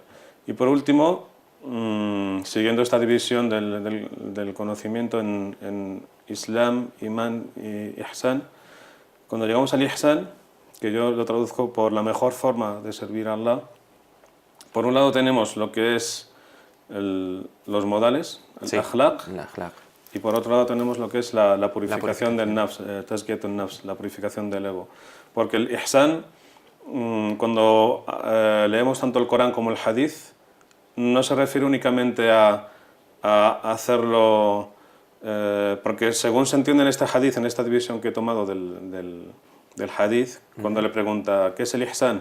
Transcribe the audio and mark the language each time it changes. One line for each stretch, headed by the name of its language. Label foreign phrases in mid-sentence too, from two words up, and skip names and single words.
Spanish: Y por último, siguiendo esta división del conocimiento en Islam, Imán y Ihsan, cuando llegamos al Ihsan, que yo lo traduzco por la mejor forma de servir a Allah, por un lado tenemos lo que es los modales, el akhlaq, y por otro lado tenemos lo que es la purificación del nafs,
Arabic: تزكية النفس,
Spanish: la purificación del ego. Porque el Ihsan, cuando leemos tanto el Corán como el Hadith, no se refiere únicamente a hacerlo, porque según se entiende en este hadith, en esta división que he tomado del hadith, cuando le pregunta ¿qué es el ihsan?